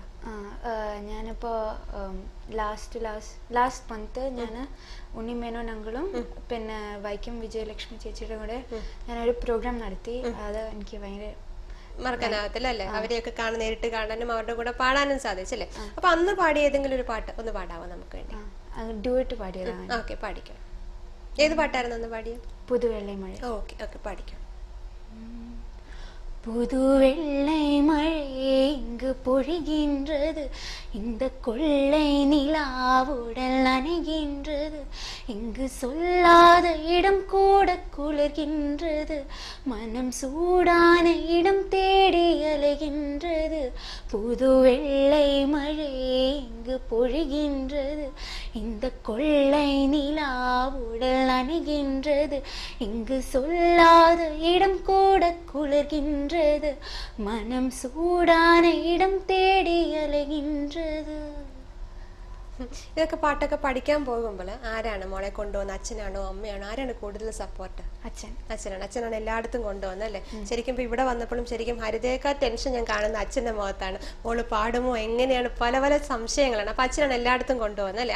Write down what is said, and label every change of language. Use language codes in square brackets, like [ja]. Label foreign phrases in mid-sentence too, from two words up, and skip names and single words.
[ml] ഞാനിപ്പോൾ [en] last month [ml] ഞാൻ ഉണ്ണിമേനോൻ അങ്കിളും പിന്നെ വൈക്കം വിജയലക്ഷ്മി ചേച്ചിയുടെ കൂടെ ഞാനൊരു പ്രോഗ്രാം നടത്തി. അത് എനിക്ക് ഭയങ്കര മറക്കാനാകത്തില്ല അല്ലേ. അവരെയൊക്കെ നേരിട്ട് കാണാനും അവരുടെ കൂടെ പാടാനും സാധിച്ചല്ലേ. അപ്പൊ അന്ന് പാടിയ ഏതെങ്കിലും ഒരു പാട്ട് ഒന്ന് പാടാവോ നമുക്ക് വേണ്ടി? ഡ്യൂറ്റ് പാടിയതാണ്. ഓക്കെ, പാടിക്കാം. ഏത് പാട്ടായിരുന്നു അന്ന് പാടിയത്? പുതുവെള്ളை മഴ. ഓക്കെ ഓക്കെ, പാടിക്കാം. [ta] புதுவெள்ளை மழை இங்கு பொழிகின்றது, இந்த கொள்ளை நிலாவுடல் நனைகின்றது, இங்கு சொல்லாத இடம் கூட குளிர்கின்றது, மனம் சூடான இடம் தேடி அலைகின்றது. புதுவெள்ளை மழை இங்கு பொழிகின்றது, இந்த கொள்ளை நிலாவுடல் நனைகின்றது, இங்கு சொல்லாத இடம் கூட குளிர்கின்றது, மனம் சூடான இடம் தேடி அலைகின்றது. [ml] ഇതൊക്കെ പാട്ടൊക്കെ പഠിക്കാൻ പോകുമ്പോൾ ആരാണ് മോളെ കൊണ്ടുപോകുന്നത്? അച്ഛനാണോ അമ്മയാണോ? ആരാണ് കൂടുതൽ സപ്പോർട്ട്? അച്ഛനാണ് എല്ലായിടത്തും കൊണ്ടുപോകുന്നത് അല്ലേ. ശരിക്കും ഇപ്പൊ ഇവിടെ വന്നപ്പോഴും ശരിക്കും ഹരിതയേക്കാൾ ടെൻഷൻ ഞാൻ കാണുന്ന അച്ഛന്റെ മുഖത്താണ്. മോള് പാടുമോ, എങ്ങനെയാണ്, പല പല സംശയങ്ങളാണ്. അപ്പൊ അച്ഛനാണ് എല്ലായിടത്തും കൊണ്ടുപോകുന്നത് അല്ലേ.